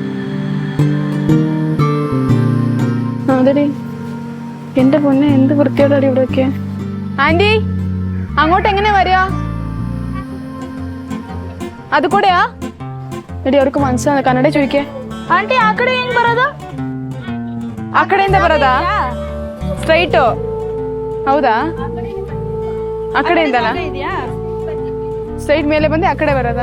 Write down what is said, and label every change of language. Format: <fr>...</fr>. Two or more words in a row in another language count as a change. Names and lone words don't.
<ml>അതെടി എന്റെ പൊന്നെ, എന്ത് വൃത്തിയോടാടി ഇവിടെയൊക്കെ. ആന്റി അങ്ങോട്ട് എങ്ങനെ വരിക? അത് കൂടെയാ? എടി അവർക്ക് മനസ്സിലാകുന്ന കന്നഡ ചോദിക്കേ.</ml> <kn>ಆಂಟಿ ಆ ಕಡೆ ಹೆಂಗ್ ಬರೋದು? ಆ ಕಡೆಯಿಂದ ಬರೋದಾ? ಸ್ಟ್ರೈಟು ಹೌದಾ? ಆ ಕಡೆಯಿಂದನಾ? ಸ್ಟ್ರೈಟ್ ಮೇಲೆ ಬಂದು ಆ ಕಡೆ ಬರೋದಾ?</kn>